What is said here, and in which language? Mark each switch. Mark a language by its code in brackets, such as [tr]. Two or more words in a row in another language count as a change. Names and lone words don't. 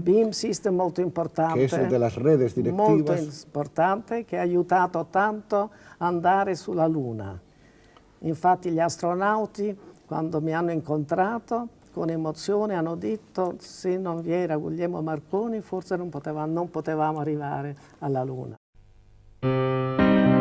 [it] Beam System molto importante, [es] que es el de las redes directivas. [it] molto importante, che ha aiutato tanto a andare sulla Luna. Infatti gli astronauti, quando mi hanno incontrato, con emozione hanno detto se non vi era Guglielmo Marconi forse non potevamo arrivare alla Luna.